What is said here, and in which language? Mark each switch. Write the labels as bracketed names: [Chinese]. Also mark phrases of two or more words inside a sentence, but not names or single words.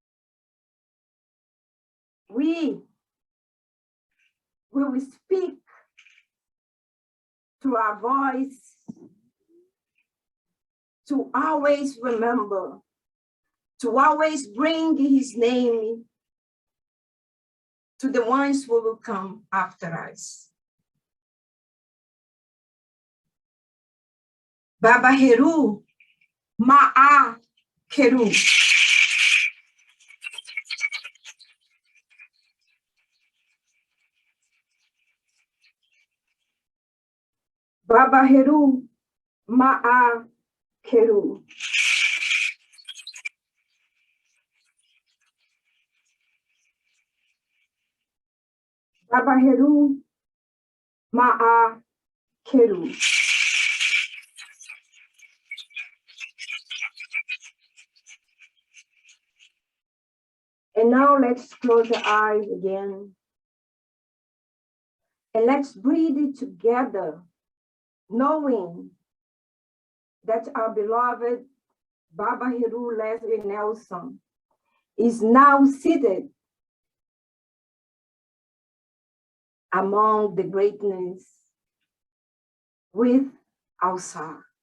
[English] We will speak through our voice to always remember, to always bring his name to the ones who will come after us. Baba Heru, Maa Kheru. Baba Heru, Maa Kheru. Baba Heru, Maa Kheru. And now let's close the eyes again. And let's breathe together, knowing that our beloved Baba Heru Leslie Nelson is now seated among the greatness with Alsa.